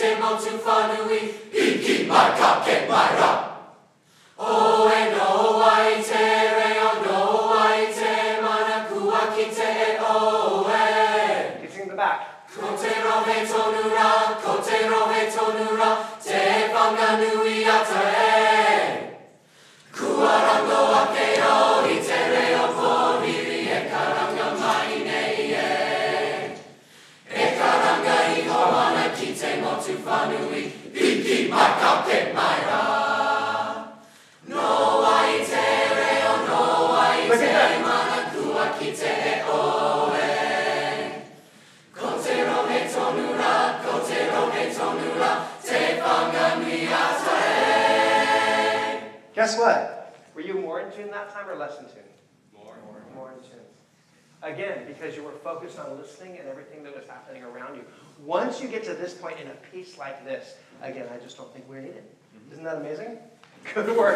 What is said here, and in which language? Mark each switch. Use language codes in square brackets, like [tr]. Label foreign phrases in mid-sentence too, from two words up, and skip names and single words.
[mi] mo tu whanui, hiki mai ka ke mai ra. O e no wai te reo, no wai te mana kua ki te e o e. [en] You sing the back. [mi] Ko te rohe tonu ra, ko te rohe tonu ra, te whanga nui ata e. Kua rango ake o i te reo pōhiri e karanga mai nei e. E karanga I ho ana ki te motu whanui, hiki mai ka ke mai ra. No ai te reo, no ai te mana kua ki te e o e. Ko te rohe tonu ra, ko te rohe tonu ra, te whanganui ata e. [en] Guess what? Were you more in tune that time or less in tune? More in tune. Again, because you were focused on listening and everything that was happening around you. Once you get to this point in a piece like this, again, I just don't think we're needed. Isn't that amazing? Good work.